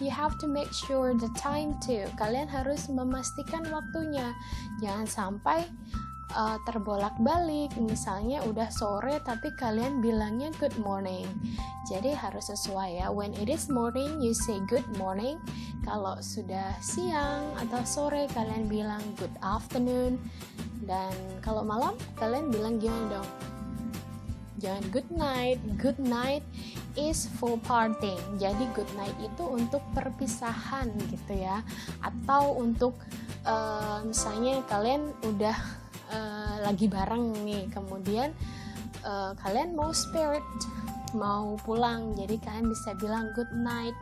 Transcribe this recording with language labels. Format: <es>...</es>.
<en>You have to make sure the time too.</en> <id>Kalian harus memastikan waktunya. Jangan sampai terbolak-balik, misalnya udah sore tapi kalian bilangnya good morning. Jadi harus sesuai ya.</id> <en>When it is morning you say good morning.</en> <id>Kalau sudah siang atau sore kalian bilang</id> <en>good afternoon.</en> <id>Dan kalau malam kalian bilang gimana dong? Jangan good night.</id> <en>Good night is for parting.</en> <id>Jadi good night itu untuk perpisahan gitu ya. Atau untuk misalnya kalian udah lagi bareng nih, kemudian kalian mau spirit, mau pulang, jadi kalian bisa bilang good night.</id>